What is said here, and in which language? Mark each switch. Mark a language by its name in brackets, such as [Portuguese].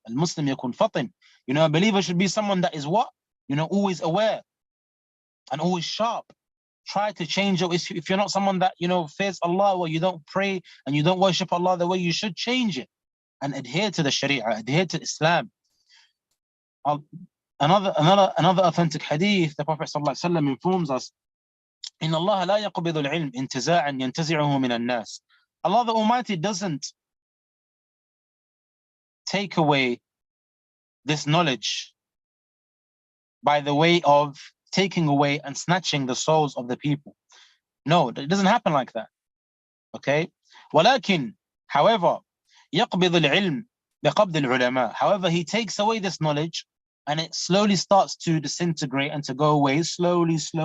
[Arabic] Al-Muslim yakun fatin. [English] A believer should be someone that is what? Always aware and always sharp. Try to change your issue. If you're not someone that, fears Allah, or you don't pray and you don't worship Allah the way you should, change it and adhere to the Sharia, adhere to Islam. Another authentic hadith, the Prophet ﷺ informs us, [Arabic] إِنَّ اللَّهَ لَا يَقْبِضُ الْعِلْمِ انْتِزَاعًا يَنْتَزِعُهُ مِنَ النَّاسِ. [English] Allah the Almighty doesn't take away this knowledge by the way of taking away and snatching the souls of the people. No, it doesn't happen like that. Okay? [Arabic] وَلَكِنْ, [English] however, [Arabic] يَقْبِضُ الْعِلْمِ بِقَبْضِ الْعُلَمَاءِ. [English] However, He takes away this knowledge, and it slowly starts to disintegrate and to go away, slowly,